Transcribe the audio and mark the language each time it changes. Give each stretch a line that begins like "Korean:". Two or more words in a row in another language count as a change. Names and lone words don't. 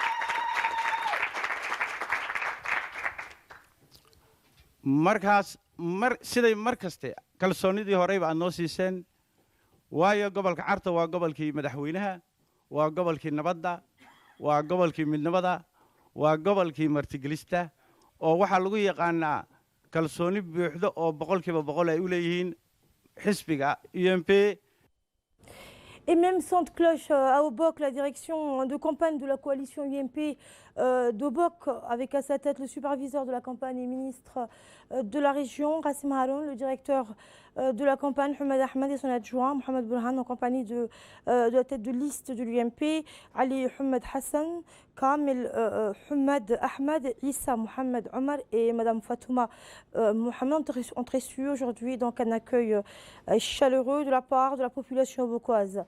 Somali: markaas siday markaste kalsoonidii horeyba aad noo siiseen waayo gobolka Carta waa gobolkii madaxweynaha waa gobolkii nabadda waa gobolkii midnimada waa gobolkii martigelista oo waxaa lagu yaqaanaa kalsooni buuxda oo boqolkiiba boqol ay u leeyihiin xisbiga UMP.
French: Et même son de cloche à Obok, la direction de campagne de la coalition UMP d'Obok, avec à sa tête le superviseur de la campagne et ministre de la région, Rassim Haroun, le directeur de la campagne, Mohamed Ahmed, et son adjoint, Mohamed Bourhan, en compagnie de la tête de liste de l'UMP, Ali Mohamed Hassan, Kamel Mohamed Ahmed, Issa Mohamed Omar et Madame Fatouma Mohamed ont reçu aujourd'hui donc un accueil chaleureux de la part de la population obokoise.